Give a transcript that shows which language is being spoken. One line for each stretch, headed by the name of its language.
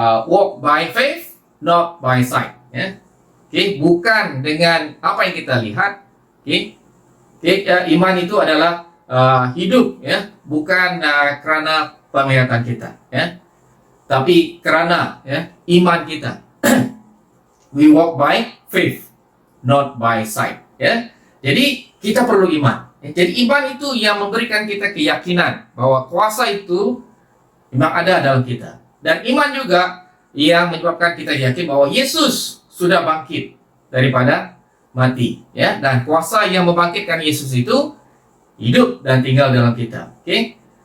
English: Walk by faith, not by sight ya.
Indonesian: Oke, bukan dengan apa yang kita lihat. Oke. Iman itu adalah hidup ya, bukan karena penglihatan kita ya. Tapi karena ya iman kita.
English: We walk by faith, not by sight ya.
Indonesian: Jadi kita perlu iman. Jadi iman itu yang memberikan kita keyakinan bahwa kuasa itu memang ada dalam kita. Dan iman juga yang menyebabkan kita yakin bahwa Yesus sudah bangkit daripada mati ya. Dan kuasa yang membangkitkan Yesus itu hidup dan tinggal dalam kita. Oke.